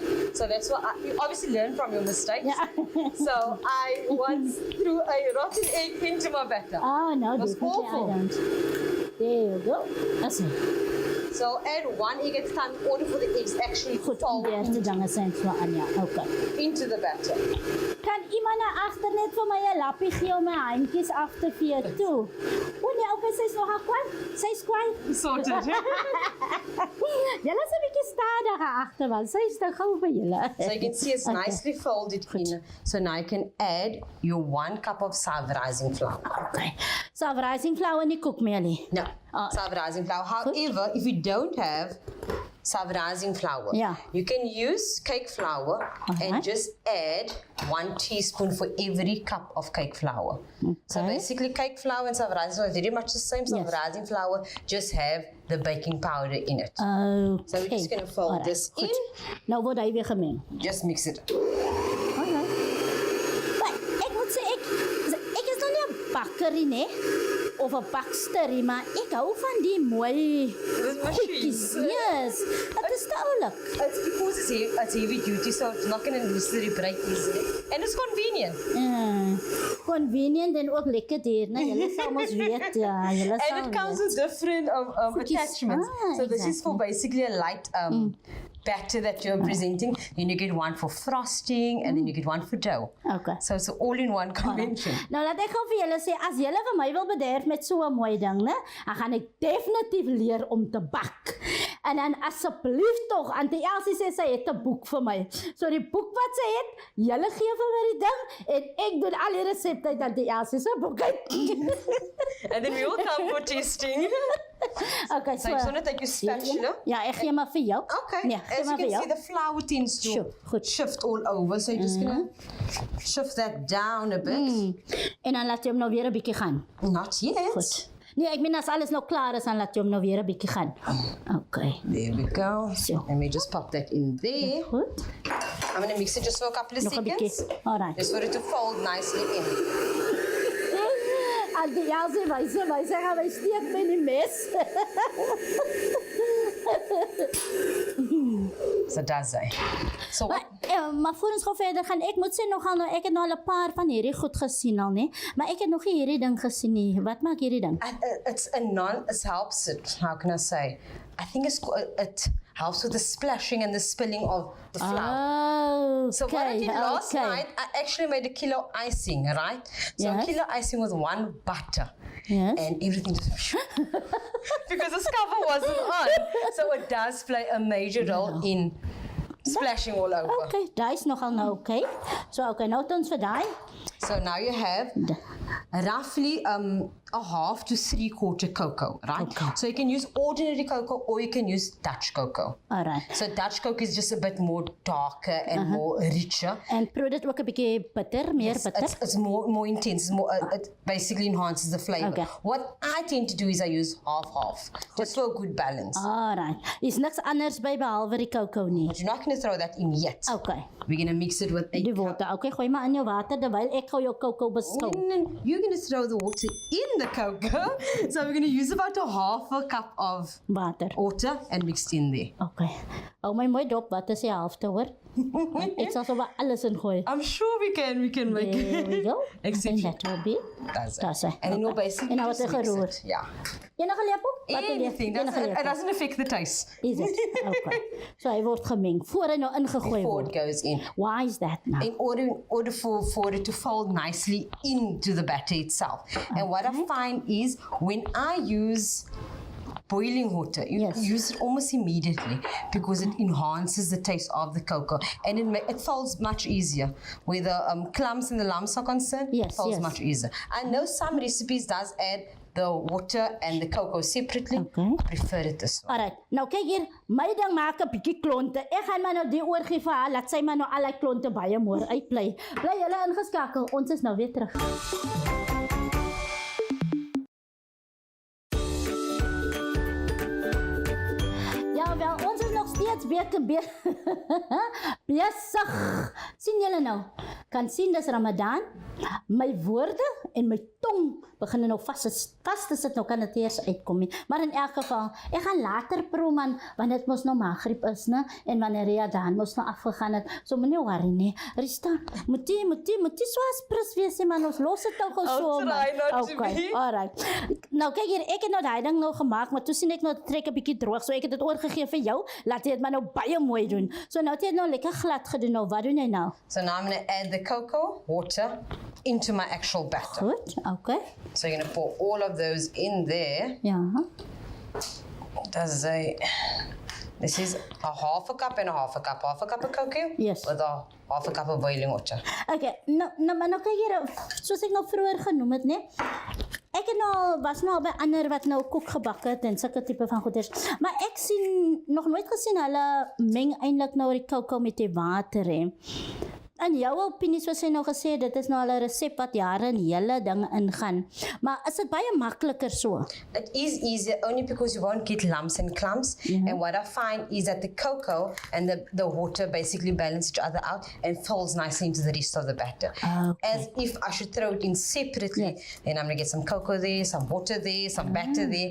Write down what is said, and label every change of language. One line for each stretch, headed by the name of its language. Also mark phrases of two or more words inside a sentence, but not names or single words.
English: So that's why you obviously learn from your mistakes.
Afrikaans: Ja.
English: So I once threw a rotten egg into my batter. Oh, no, It was definitely I awful. don't. There you go. That's it. So add 1 egg at a time in order for the eggs actually to
Afrikaans: Goed,
English: fall
Afrikaans: die eerste dinge zijn so aan, ja.
English: Okay. into the batter.
Afrikaans: Kan iemand na agter net vir my 'n lappie gee om my handjies af te vee toe? O nee, okay, sy's nog kwaai. Sy's kwaai.
English: Sorted.
Afrikaans: Julle is 'n bietjie stadiger agter want sy's te gou vir julle.
English: So you can see it's Okay. nicely folded in. So now you can add your 1 cup of sour rising flour. Okay. So rising flour
Afrikaans: nie koekmeelie.
English: No, sour rising flour. However, if you don't have sour rising flour, Yeah. you can use cake flour and just add 1 teaspoon for every cup of cake flour. So Okay. basically cake flour and sour rising flour are very much the same. Sour Yes. rising flour just have the baking powder in it. Okay. So we're just going to fold this in.
Afrikaans: Nou word hy weer gemeng.
English: Just mix it. Alright.
Afrikaans: Maar ek moet sê ek is nog nie 'n bakkerie nie of 'n baksterie, maar ek hou van die mooi goedjies. Yes. Dit is te oulik.
English: It's because it's heavy duty, so it's not going to necessarily break easily. And it's convenient.
Afrikaans: Convenient en ook lekker duur, né? Julle sal mos weet, ja, julle sal.
English: And it comes with different
Afrikaans: Goedjies.
English: attachments. So this is for basically a light batter that you're presenting. Then you get one for frosting, and then you get one for dough. Okay. So it's an all-in-one convention.
Afrikaans: Nou laat ek gou vir julle sê, as julle vir my wil bederf met so 'n mooi ding, né? Dan gaan ek definitief leer om te bak. En dan asseblief tog, Auntie Elsie sê sy het 'n boek vir my. So die boek wat sy het, julle gee vir my die ding en ek doen al die resepte uit Auntie Elsie se boek uit.
English: And then we all come for tasting. Okay, So you just want to take your spatula.
Afrikaans: Ja, ek gee maar vir jou.
English: Okay.
Afrikaans: Nee, gee
English: As
Afrikaans: maar
English: you
Afrikaans: vir
English: can
Afrikaans: jou.
English: see, the flour tends to
Afrikaans: Sure, goed.
English: shift all over. So you're just going to shift that down a bit.
Afrikaans: En dan laat jy hom nou weer 'n bietjie gaan.
English: Not yet.
Afrikaans: Goed. Nee, ek meen as alles nou klaar is, dan laat jy hom nou weer 'n bietjie gaan.
English: Okay. There we go. So. Let me just pop that in there.
Afrikaans: Goed.
English: I'm going to mix it just for a couple of
Afrikaans: Nog 'n bietjie.
English: seconds. Alright. Just for it to fold nicely in.
Afrikaans: Al die Elsie my sê gaan my steek by die mes. So does hy.
English: So what?
Afrikaans: Maar voor ons gaan verder gaan, ek moet sê nogal nou, ek het nou al 'n paar van hierdie goed gesien al, nee. Maar ek het nog nie hierdie ding gesien nie. Wat maak hierdie ding?
English: It's it helps it, how can I say? I think it helps with the splashing and the spilling of the flour. Oh, So what I did last night, I actually made a kilo icing, right? So Yes. a kilo icing with 1 butter. Yes. And everything just because the cover wasn't on. So it does play a major role in splashing all over.
Afrikaans: Okay, daai is nogal nou okay. So okay, nou het ons vir daai.
English: So now you have roughly a half to 3/4 cocoa, right? Cocoa. So you can use ordinary cocoa or you can use Dutch cocoa. Alright. So Dutch cocoa is just a bit more darker and more richer.
Afrikaans: En proe dit ook 'n bietjie bitter, meer bitter.
English: It's more intense. It's more, it basically enhances the flavor. Okay. What I tend to do is I use half, just for a good balance. Alright.
Afrikaans: Is niks anders by behalwe die cocoa nie.
English: But you're not going to throw that in yet. Okay. We're going to mix it with a
Afrikaans: Die water. Okay, gooi maar in jou water terwyl ek gou jou cocoa beskou.
English: You're going to throw the water in the cocoa. So we're going to use about a half a cup of Water. water and mixed in there. Okay. Hou my mooi dop, wat is die helfte hoor? Ek sal sommer alles ingooi. I'm sure we can make There we it. go. Except And that will be. That's it. That's it. And then you'll Okay. basically
Afrikaans: En nou
English: just
Afrikaans: wat
English: mix
Afrikaans: geroer.
English: it. Yeah.
Afrikaans: Enige lepel? Wat
English: Anything. It doesn't affect the taste. Is it? Okay.
Afrikaans: So hy word gemeng voor hy nou ingegooi
English: Before
Afrikaans: word.
English: it goes in. Why is that now? In order for it to fold nicely into the batter itself. And what I find is when I use boiling water, you Yes. use it almost immediately because it enhances the taste of the cocoa and it folds much easier. Where the clumps and the lumps are concerned, Yes, it folds yes. much easier. I know some recipes does add the water and the cocoa separately. Okay. I prefer it this way. Alright,
Afrikaans: nou kyk hier, my ding maak 'n bietjie klonte. Ek gaan maar nou die oorgee vir haar, laat sy maar nou al die klonte baie mooi uitbly. Bly julle ingeskakel, ons is nou weer terug. Ja, wel, ons is nog steeds besig. Sien julle nou? Kan sien dis Ramadan. My woorde en my tong begin nou vas te sit, nou kan dit eers uitkom nie. Maar in elk geval, ek gaan later proe man, want dit mos nou Maghrib is, né? En wanneer Ramadan mos nou afgegaan het, so moenie worry nie. Rista, moet jy so aspres wees, man, ons los dit nou gou so.
English: I'll try not to be. Alright.
Afrikaans: Nou kyk hier, ek het nou daai ding nou gemaak, maar toe sien ek nou trek 'n bietjie droog, so ek het dit oorgegee vir jou. Laat jy dit maar nou baie mooi doen. So nou het jy dit nou lekker glad gedoen. Nou wat doen jy nou?
English: So now I'm going to add the cocoa, water, into my actual batter.
Afrikaans: Goed. Okay.
English: So you're going to pour all of those in there.
Afrikaans: Ja.
English: This is a half a cup and a half a cup. Half a cup of cocoa Yes. with a half a cup of boiling water. Okay.
Afrikaans: Maar nou kyk hier, soos ek nou vroeër genoem het, né? Ek het nou was nou by ander wat nou koek gebak het en sulke tipe van goeders. Maar ek sien nog nooit gesien hulle meng eintlik nou die cocoa met die water hè. In jou opinie, soos jy nou gesê het, dit is nou al 'n resep wat jare in hele dinge ingaan. Maar is dit baie makliker so?
English: It is easier only because you won't get lumps and clumps. And what I find is that the cocoa and the water basically balance each other out and folds nicely into the rest of the batter. Okay. As if I should throw it in separately, Yes. then I'm going to get some cocoa there, some water there, some batter there.